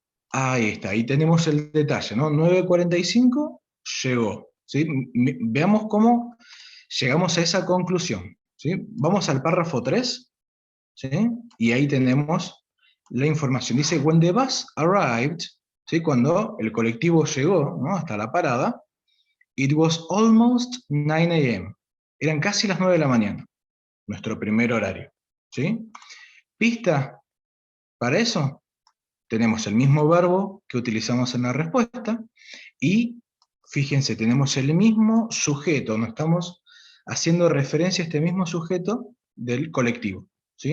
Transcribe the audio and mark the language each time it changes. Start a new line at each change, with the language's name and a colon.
Spanish: Ahí está, ahí tenemos el detalle, ¿no? 9:45 llegó, ¿sí? Veamos cómo llegamos a esa conclusión, ¿sí? Vamos al párrafo 3, ¿sí? Y ahí tenemos la información. Dice,
English: when the bus arrived,
Spanish: ¿sí? Cuando el colectivo llegó, ¿no? Hasta la parada,
English: it was almost 9 a.m.
Spanish: Eran casi las 9 de la mañana, nuestro primer horario, ¿sí? ¿Pista para eso? Tenemos el mismo verbo que utilizamos en la respuesta y, fíjense, tenemos el mismo sujeto, no estamos haciendo referencia a este mismo sujeto del colectivo, ¿sí?